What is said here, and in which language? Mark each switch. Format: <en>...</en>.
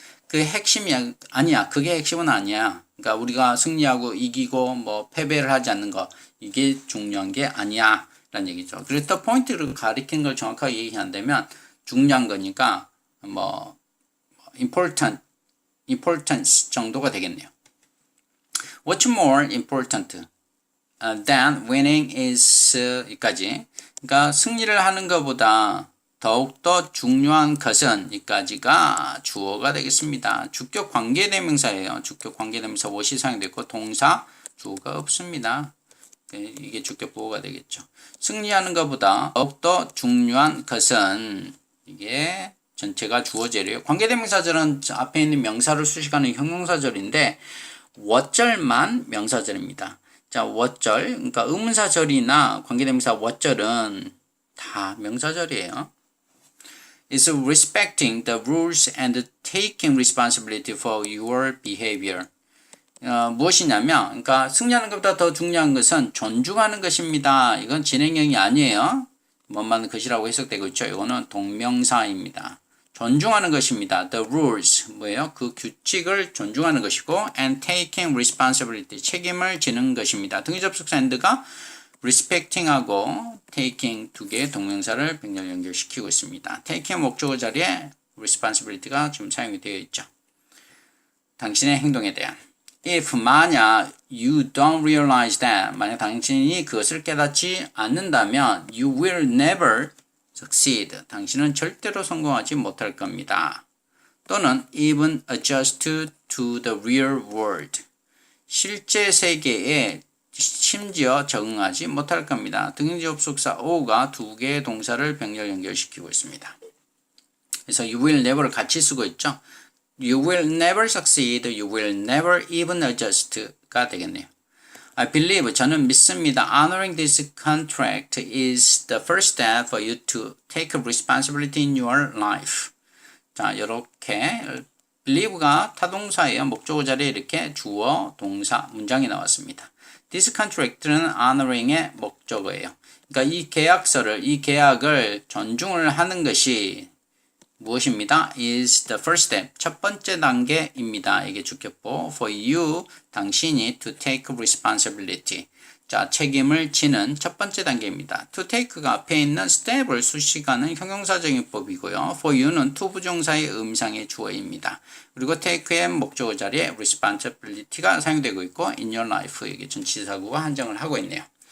<ko>그 핵심이 아니야. 그게 핵심은 아니야. 그러니까 우리가 승리하고 이기고 뭐 패배를 하지 않는 거 이게 중요한 게 아니야 라는 얘기죠. 그래서 the point를 가리키는 걸 정확하게 얘기한다면 중요한 거니까 뭐 importance 정도가 되겠네요.</ko> <en>What's more important than winning is</en> <ko>이까지. 그러니까 승리를 하는 것보다 더욱더 중요한 것은 이까지가 주어가 되겠습니다. 주격 관계대명사예요. 주격 관계대명사 what이 사용되고 동사 주어가 없습니다. 이게 주격 보호가 되겠죠. 승리하는 것보다 더욱더 중요한 것은 이게 전체가 주어절이에요. 관계대명사절은 앞에 있는 명사를 수식하는 형용사절인데 what절만 명사절입니다. 자, what절, 그러니까 의문사절이나 관계대명사 what절은 다 명사절이에요.</ko> <en>Is respecting the rules and taking responsibility for your behavior.</en> <ko>무엇이냐면, 그러니까 승리하는 것보다 더 중요한 것은 존중하는 것입니다. 이건 진행형이 아니에요. 뭐만 것이라고 해석되고 있죠. 이거는 동명사입니다. 존중하는 것입니다.</ko> <en>The rules</en> <ko>뭐예요? 그 규칙을 존중하는 것이고</ko> <en>and taking responsibility</en> <ko>책임을 지는 것입니다. 등위 접속사 and가 respecting하고 taking 두 개의 동명사를 병렬 연결시키고 있습니다. taking 목적어 자리에 responsibility가 지금 사용이 되어 있죠. 당신의 행동에 대한</ko> <en>if</en> <ko>만약</ko> <en>you don't realize that</en> <ko>만약 당신이 그것을 깨닫지 않는다면</ko> <en>you will never succeed.</en> <ko>당신은 절대로 성공하지 못할 겁니다. 또는</ko> <en>even adjust to the real world.</en> <ko>실제 세계에 심지어 적응하지 못할 겁니다. 등위 접속사 o가 두 개의 동사를 병렬 연결시키고 있습니다. 그래서</ko> <en>you will never</en> <ko>를 같이 쓰고 있죠.</ko> <en>You will never succeed. You will never even adjust가</en> <ko>되겠네요.</ko> <en>I believe</en> <ko>저는 믿습니다.</ko> <en>Honoring this contract is the first step for you to take responsibility in your life.</en> <ko>자, 이렇게 believe가 타동사예요. 목적어 자리에 이렇게 주어, 동사, 문장이 나왔습니다.</ko> <en>This contract</en> <ko>는 honoring의 목적어예요. 그러니까 이 계약을 존중을 하는 것이 무엇입니다?</ko> <en>is the first step.</en> <ko>첫 번째 단계입니다. 이게 주격보.</ko> <en>for you,</en> <ko>당신이</ko> <en>to take responsibility.</en> <ko>자, 책임을 지는 첫 번째 단계입니다. to take가 앞에 있는 step을 수식하는 형용사적인 법이고요. for you는 to 부정사의 음상의 주어입니다. 그리고 take의 목적어 자리에 responsibility가 사용되고 있고</ko> <en>in your life</en> <ko>이게 전치사구가 한정을 하고 있네요.</ko>